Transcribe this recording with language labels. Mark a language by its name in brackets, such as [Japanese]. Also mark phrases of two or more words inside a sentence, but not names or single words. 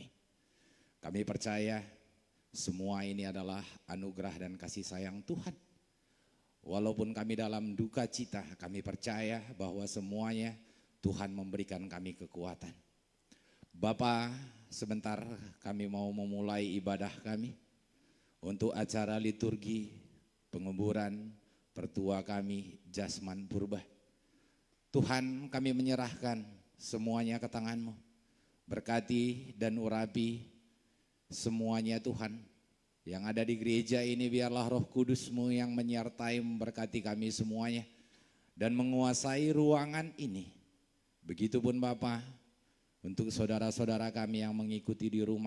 [Indonesian] Kami percaya semua ini adalah anugerah dan kasih sayang Tuhan. Walaupun kami dalam duka cita, kami percaya bahwa semuanya Tuhan memberikan kami kekuatan. Bapa, sebentar kami mau memulai ibadah kami untuk acara liturgi penguburan pertua kami Jasman Purba. Tuhan, kami menyerahkan semuanya ke tangan-Mu. Berkati dan urapi semuanya Tuhan. Yang ada di gereja ini biarlah Roh Kudus-Mu yang menyertai memberkati kami semuanya. Dan menguasai ruangan ini. Begitupun Bapa, untuk saudara-saudara kami yang mengikuti di rumah.